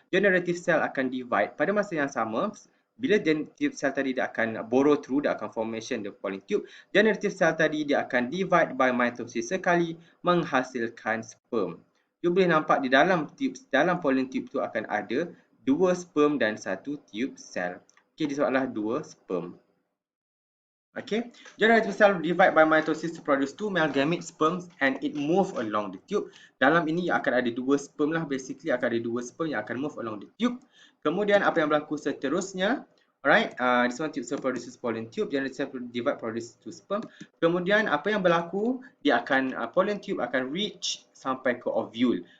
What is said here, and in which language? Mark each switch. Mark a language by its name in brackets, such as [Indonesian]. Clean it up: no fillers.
[Malay] Generative cell akan divide. Pada masa yang sama, bila tube cell tadi dia akan borrow through, dia akan formation the pollen tube. Generative cell tadi dia akan divide by mitosis sekali menghasilkan sperm. You boleh nampak di dalam pollen tube tu akan ada dua sperm dan satu tube cell. Okay, this adalah dua sperm. [English] Okay, generative cell divide by mitosis to produce two male gamete sperms and it move along the tube. [Malay] Dalam ini akan ada dua sperm lah, basically akan ada dua sperm yang akan move along the tube. Kemudian apa yang berlaku seterusnya? [English] Alright, this one tube cell produces pollen tube, generative cell divide produce two sperm. [Malay] Kemudian apa yang berlaku? Dia akan pollen tube akan reach sampai ke ovule.